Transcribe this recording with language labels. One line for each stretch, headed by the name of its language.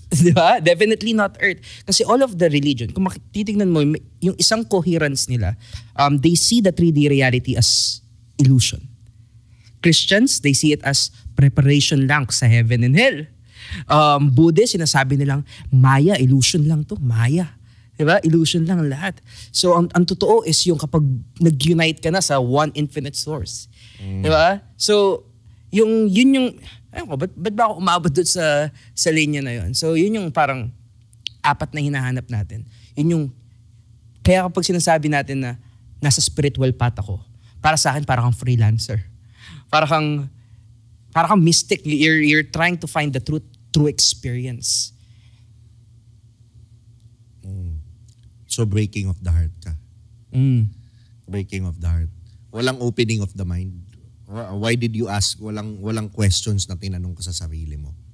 Filipino: Diba?
English: Definitely not earth. Kasi all of the religion,
Filipino: kung titignan mo, yung isang
English: coherence nila, they see the 3D reality as illusion. Christians, they see it as preparation
Filipino: lang sa
English: heaven and hell.
Filipino: Buddhist, sinasabi nilang, Maya, illusion lang to. Maya. Diba? Illusion lang ang lahat. So, ang totoo is yung kapag nag-unite ka na sa
English: one infinite source.
Filipino: Diba? So, yun yung, ayun ko, ba't ba ako umabot doon sa linya na yun? So, yun yung parang 4 na hinahanap natin. Yun yung, kaya kapag sinasabi natin na nasa
English: spiritual path
Filipino: ako, para sa akin, parang kang freelancer. Parang kang mystic.
English: You're trying to find the true experience. So breaking of the heart
Filipino: ka.
English: Breaking of the heart.
Filipino: Walang opening of the mind.
English: Why did you ask?
Filipino: Walang questions na tinanong ka sa sarili mo.